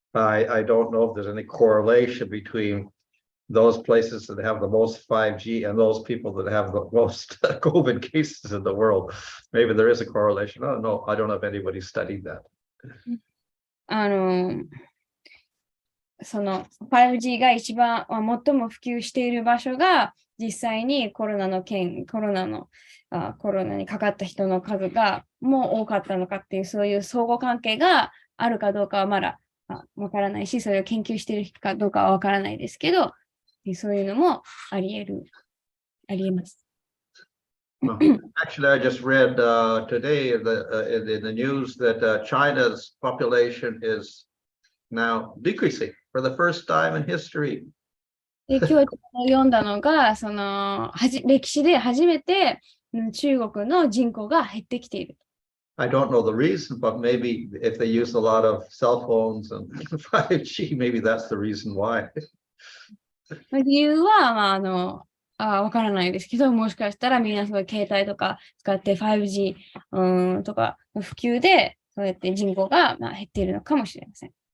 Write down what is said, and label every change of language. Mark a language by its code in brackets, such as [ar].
[en] I don't know if there's any correlation between those places that have the most 5G and those people that have the most COVID cases in the world. Maybe there is a correlation. I don't know. I don't know if anybody studied that. [ja] その 5G が最も普及している場所が実際にコロナにかかった人の数がもう多かったのかっていう、そういう相互関係があるかどうかはまだわからないし、それを研究しているかどうかはわからないですけど、そういうのもありえます。 [en] Actually, I just read today in the news that China's population is now decreasing for the first time in history. [ja] で、今日読んだのが、歴史で初めて中国の人口が減ってきている。 [en] I don't know the reason, but maybe if they use a lot of cell phones and 5G, maybe that's the reason why. [ja] 理由は、わからないですけど、もしかしたらみんなすごい携帯とか使って 5G とかの普及で、そうやって人口が減っているのかもしれません。